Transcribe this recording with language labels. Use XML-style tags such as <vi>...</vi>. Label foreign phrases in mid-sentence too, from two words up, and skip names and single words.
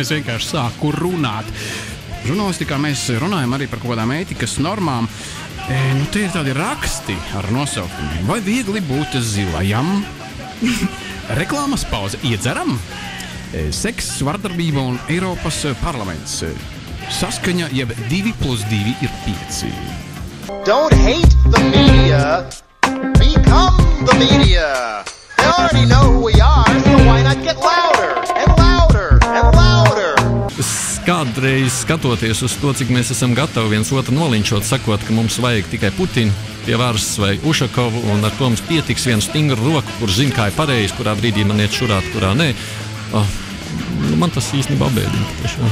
<lv>Es vienkārši sāku runāt. Žurnālistikā mēs runājam arī par kaut kādām ētikas normām. Te ir tādi raksti ar nosaukumiem. Vai viegli būt zilajam? Reklāmas pauze iedzeram? Seks, vardarbība un Eiropas parlaments. Saskaņa jeb 2+2 ir 5.</lv> <en>Don't hate the media, become the media. They already know who we are, so why not get louder and louder and louder?</en> <lv>Kādreiz skatoties uz to, cik mēs esam gatavi viens otru nolinčot, sakot, ka mums vajag tikai Putinu pie varas vai Ušakovu, un ar to mums pietiks vienu stingru roku, kur zina, kā ir pareizi, kurā brīdī man iet šurāt, kurā nē. Man tas īstenībā bēdina.</lv>